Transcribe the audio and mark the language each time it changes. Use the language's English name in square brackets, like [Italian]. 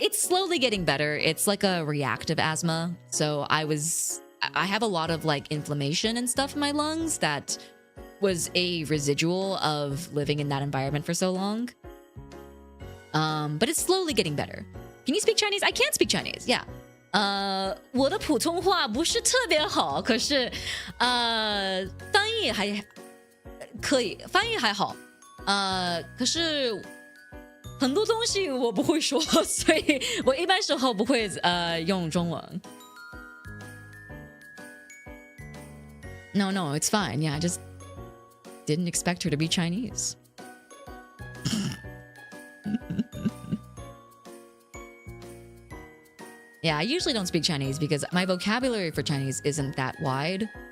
[English] It's slowly getting better. It's like a reactive asthma. So I have a lot of like inflammation and stuff in my lungs that was a residual of living in that environment for so long. But it's slowly getting better. Can you speak Chinese? I can't speak Chinese. Yeah. [Chinese] 我的普通话不是特别好，可是翻译还可以，翻译还好。可是很多东西我不会说，所以我一般时候不会用中文。 [English] No, it's fine. Yeah, I just didn't expect her to be Chinese. Yeah, I usually don't speak Chinese because my vocabulary for Chinese isn't that wide.